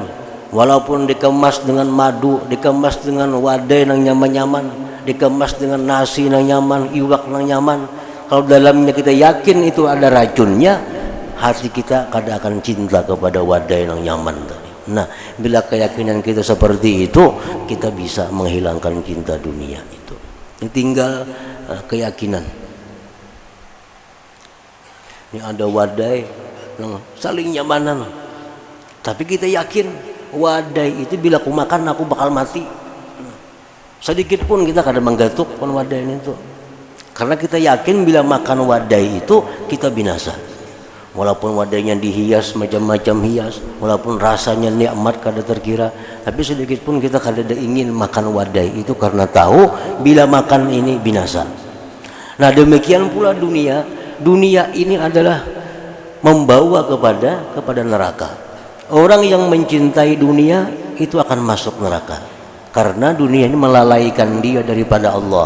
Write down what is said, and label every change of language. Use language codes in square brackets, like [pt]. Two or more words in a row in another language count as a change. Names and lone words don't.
[id] Walaupun dikemas dengan madu, dikemas dengan wadai yang nyaman-nyaman, dikemas dengan nasi yang nyaman, iwak yang nyaman, kalau dalamnya kita yakin itu ada racunnya, hati kita kadang akan cinta kepada wadai yang nyaman tadi. Nah, bila keyakinan kita seperti itu, kita bisa menghilangkan cinta dunia itu. Ini tinggal keyakinan. Ini ada wadai yang saling nyamanan, tapi kita yakin wadai itu bila aku makan aku bakal mati. Sedikit pun kita kadang menggatuk kan wadai itu, karena kita yakin bila makan wadai itu kita binasa. Walaupun wadainya dihias macam-macam hias, walaupun rasanya nikmat kada terkira, tapi sedikit pun kita kada ingin makan wadai itu karena tahu bila makan ini binasa. Nah, demikian pula dunia. Dunia ini adalah membawa kepada neraka. Orang yang mencintai dunia itu akan masuk neraka, karena dunia ini melalaikan dia daripada Allah.